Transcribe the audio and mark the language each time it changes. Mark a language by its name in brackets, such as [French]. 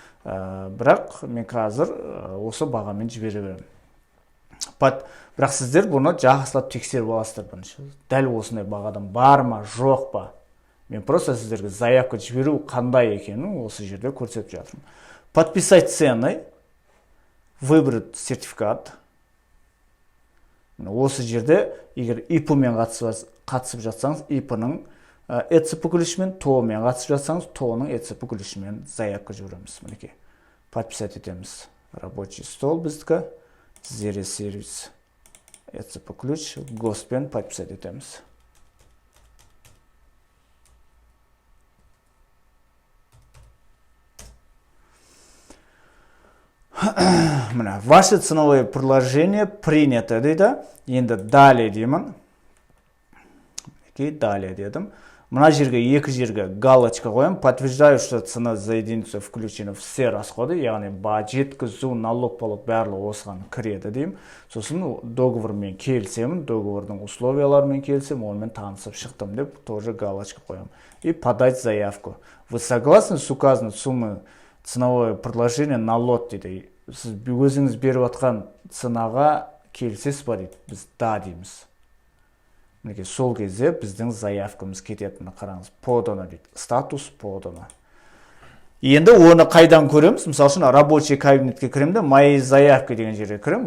[Kazakh] Бірақ мен қазір осы бағамен жібере беремін. Бірақ сіздер бұны жақсылап тексеріп аласыздар бірінші. Дәл осындай бағадан бар ма, жоқ па? Мен просто сіздерге заявка жіберу қандай екенін осы жерде көрсетіп жатырмын. [Russian] Подписать цены, выбрать сертификат. [Kazakh] Осы жерде, егер ИП-мен қатысып жатсаңыз, ИП-ның ЭЦП ключімен, ТО-мен қатысып жатсаңыз, ТО-ның ЭЦП ключімен заявка жібереміз. Мінекей, подписать етеміз. Рабочий стол біздікі, тізере сервис. ECP ключ госпен подписать етеміз. [Russian] Мына, ваше ценовое предложение принято дейді. [Kazakh] Енді далее деймін. Далее дедім. Мына жерге екі жерге галочка қоям. [Russian] Подтверждаю, что цена за единицу включена все расходы, [Kazakh] яғни жеткізу, налог полок барлығы осыған кіреді деймін. Сосын договормен келсемін, договордың условияларымен келсем, онымен танысып шықтым деп тоже галочка қоям. [Russian] И подать заявку. Вы согласны с указанной суммой ценовое предложение на лот дейді. [Kazakh] Сіз өзіңіз беріп атқан ценаға келсесіз ба дейді. Біз да дейміз. Мінеке сол кезде біздің заявкамыз кететіні қараңыз. Подано дейді. Статус подано. Енді оны қайдан көреміз? Мысалы үшін рабочий кабинетке кіремін де, [Russian] мои заявка [Kazakh] деген жерге кірем.